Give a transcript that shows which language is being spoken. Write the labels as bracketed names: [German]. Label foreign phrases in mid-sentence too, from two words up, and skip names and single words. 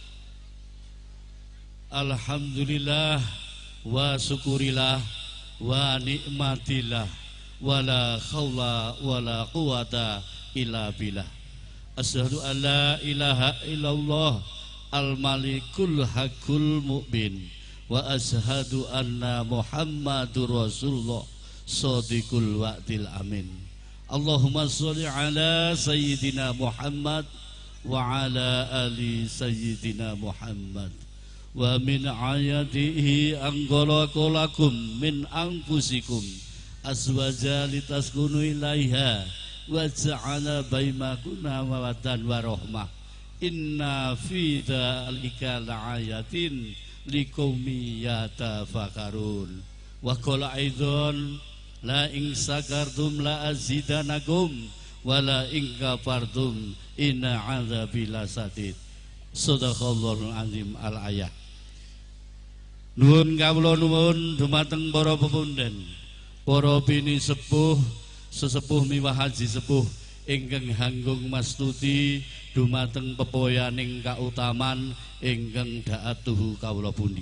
[Arabic] الحمد لله وشكر الله ونعمة الله ولا حول ولا قوة إلا بالله. أشهد أن لا إله إلا الله الملك الحق المؤمن وأشهد أن محمدا رسول الله صادق الوعد الأمين. اللهم صل على سيدنا محمد وعلى آل سيدنا محمد و ala ali sayyidina Muhammad wa من آياته أن خلق لكم من أنفسكم أزواجا لتسكنوا إليها وجعل بينكم مودة ورحمة إن في ذلك لآيات لقوم يتفكرون وقال أيضا لئن شكرتم لأزيدنكم ولئن كفرتم إن عذابي لشديد. صدق الله العظيم. الآية. [Javanese] Nuwun kawula nuwun dumateng para pepundhen, para bini sepuh, sesepuh miwah haji sepuh ingkang hanggung mastuti dumateng pepoyaning kautaman ingkang dhaatuhu kawula pundi.